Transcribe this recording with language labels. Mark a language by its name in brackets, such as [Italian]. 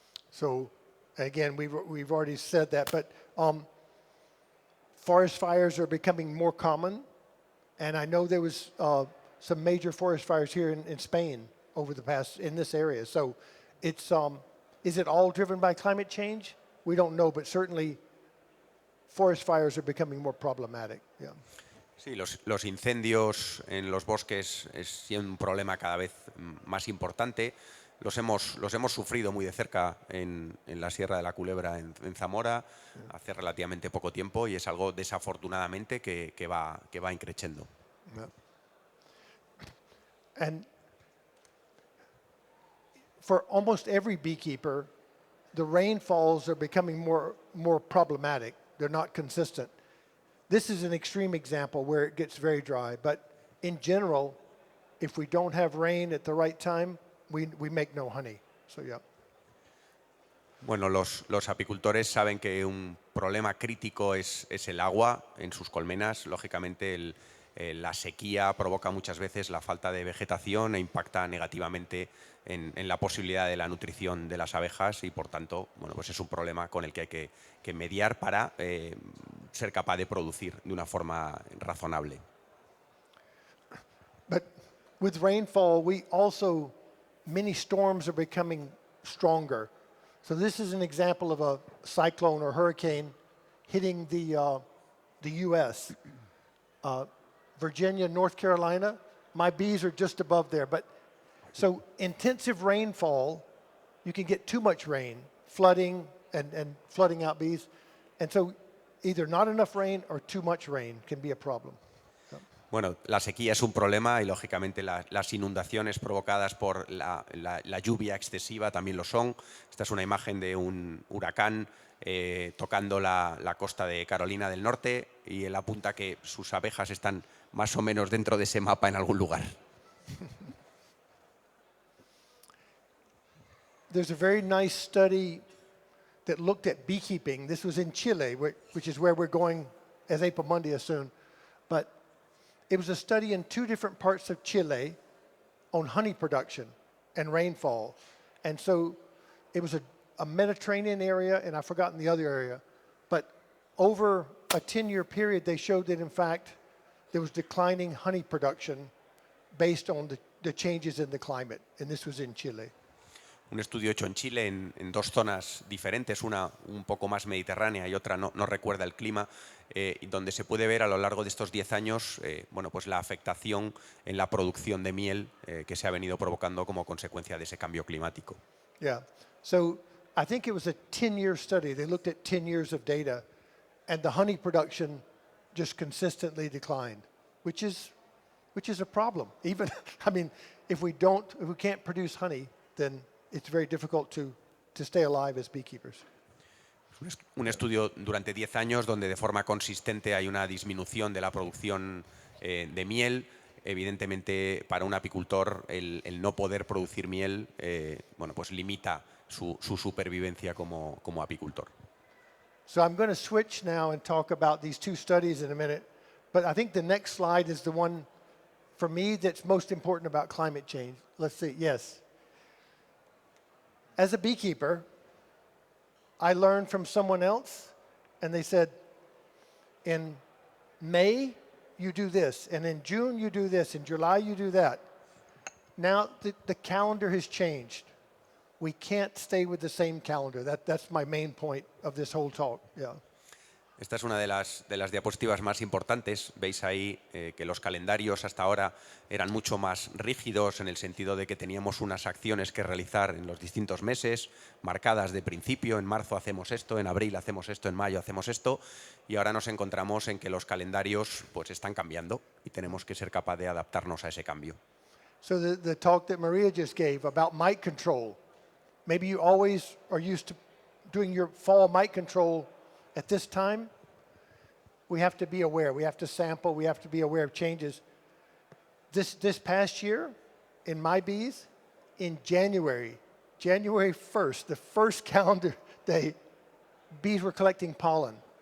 [English] So, again, we've already said that, but forest fires are becoming more common And I know there was some major forest fires here in Spain over the past, in this area. So it's, is it all driven by climate change? We don't know, but certainly forest fires are becoming more problematic. Yeah. [Spanish] Sí, los incendios en los bosques es un problema cada vez más importante. Los hemos sufrido muy de cerca en la Sierra de la Culebra, en Zamora, hace relativamente poco tiempo, y es algo desafortunadamente que va increciendo. [English] Yeah. And for almost every beekeeper, the rainfalls are becoming more problematic. They're not consistent. This is an extreme example where it gets very dry, but in general, if we don't have rain at the right time, we make no honey. So yeah. [Spanish] Bueno, los apicultores saben que un problema crítico es el agua en sus colmenas. Lógicamente, la sequía provoca muchas veces la falta de vegetación e impacta negativamente en la posibilidad de la nutrición de las abejas, y por tanto, bueno, pues es un problema con el que hay que mediar para ser capaz de producir de una forma razonable. [English] But with rainfall, many storms are becoming stronger. So this is an example of a cyclone or hurricane hitting the U.S. Virginia, North Carolina, my bees are just above there. But so intensive rainfall, you can get too much rain, flooding and flooding out bees. And so either not enough rain or too much rain can be a problem. [Spanish] Bueno, la sequía es un problema y lógicamente las inundaciones provocadas por la lluvia excesiva también lo son. Esta es una imagen de un huracán tocando la costa de Carolina del Norte, y él apunta que sus abejas están más o menos dentro de ese mapa en algún lugar. [English] There's a very nice study that looked at beekeeping. This was in Chile, which is where we're going as Apimundia soon. But it was a study in two different parts of Chile on honey production and rainfall. And so it was a Mediterranean area, and I've forgotten the other area. But over a 10-year period, they showed that, in fact, there was declining honey production based on the changes in the climate. And this was in Chile. [Spanish] Un estudio hecho en Chile en dos zonas diferentes, una un poco más mediterránea y otra no recuerda el clima, donde se puede ver a lo largo de estos 10 años bueno, pues la afectación en la producción de miel que se ha venido provocando como consecuencia de ese cambio climático. [English] Yeah. So I think it was a 10-year study. They looked at 10 years of data, and the honey production just consistently declined, which is a problem. Even, I mean, if we can't produce honey, then it's very difficult to stay alive as beekeepers. [Spanish] Un estudio durante 10 años donde de forma consistente hay una disminución de la producción de miel. Evidentemente, para un apicultor el no poder producir miel bueno, pues limita su supervivencia como apicultor. [English] So I'm going to switch now and talk about these two studies in a minute. But I think the next slide is the one, for me, that's most important about climate change. Let's see. Yes. As a beekeeper, I learned from someone else, and they said, in May, you do this, and in June, you do this, in July, you do that. Now, the calendar has changed. We can't stay with the same calendar. That's my main point of this whole talk. Yeah. [Spanish] Esta es una de las diapositivas más importantes. Veis ahí que los calendarios hasta ahora eran mucho más rígidos, en el sentido de que teníamos unas acciones que realizar en los distintos meses, marcadas de principio. En marzo hacemos esto, en abril hacemos esto, en mayo hacemos esto. Y ahora nos encontramos en que los calendarios pues, están cambiando y tenemos que ser capaces de adaptarnos a ese cambio. [English] So the talk that Maria just gave about mite control, maybe you always are used to doing your fall mite control at this time. We have to be aware. We have to sample. We have to be aware of changes. This past year, in my bees, in January 1st, the first calendar day, bees were collecting pollen.